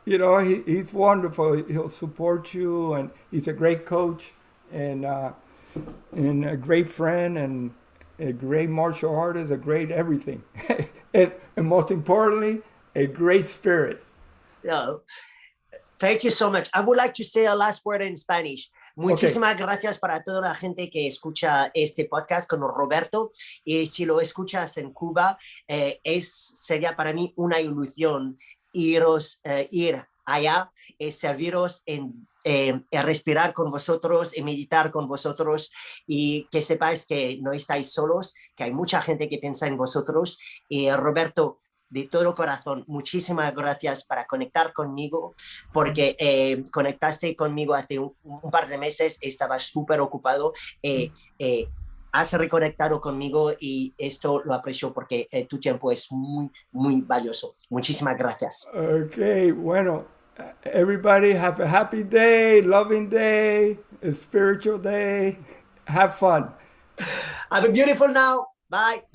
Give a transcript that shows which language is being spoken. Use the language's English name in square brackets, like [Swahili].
[English] He's wonderful. He'll support you, and he's a great coach, and a great friend, and a great martial artist, a great everything, and most importantly, a great spirit. No, thank you so much. I would like to say a last word in Spanish. Okay. [Spanish] Muchísimas gracias para toda la gente que escucha este podcast con Roberto. Y si lo escuchas en Cuba, sería para mí una ilusión ir allá, serviros respirar con vosotros, meditar con vosotros, y que sepáis que no estáis solos, que hay mucha gente que piensa en vosotros. Y Roberto, de todo corazón, muchísimas gracias para conectar conmigo, porque conectaste conmigo hace un par de meses, estaba súper ocupado, has reconectado conmigo y esto lo aprecio porque tu tiempo es muy, muy valioso. Muchísimas gracias. Okay. [English] Bueno, everybody have a happy day, loving day, a spiritual day. Have fun. Have a beautiful now. Bye.